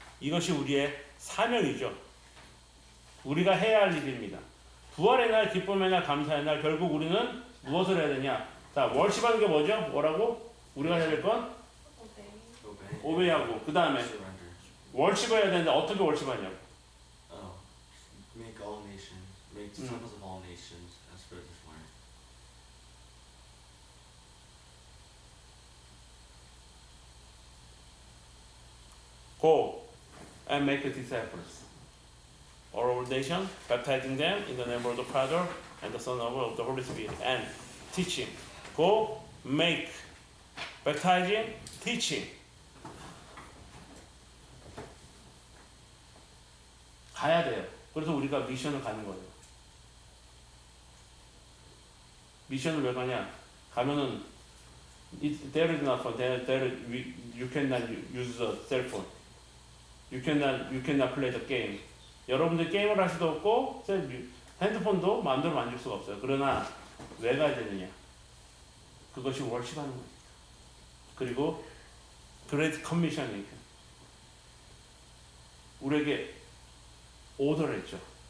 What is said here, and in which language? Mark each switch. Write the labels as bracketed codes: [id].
[ko] 이것이 우리의 사명이죠. 우리가 해야 할 일입니다. 부활의 날, 기쁨의 날, 감사의 날 결국 우리는 무엇을 해야 되냐? 자, 월십하는 게 뭐죠? 뭐라고? 우리가 해야 될 건? 오베이하고 그 다음에 [en] Surrender. [ko] 월십해야 되는데 어떻게 월십하냐고? [en] Make all nations, make disciples of all nations as per this word. Go and make disciples all over the nation, baptizing them in the name of the Father and the Son and of the Holy Spirit, and teaching. Go, make, baptizing, teaching. [ko] 가야 돼요. 그래서 우리가 미션을 가는 거예요. 미션을 왜 가냐? 가면은 [en] there is not fun. You cannot use the cell phone. You cannot play the game. [ko] 여러분들 게임을 할 수도 없고 핸드폰도 마음대로 만질 수가 없어요. 그러나 왜 가야 되느냐? 그것이 월십하는 거예요. 그리고 Great Commissioning 우리에게 오더를 했죠.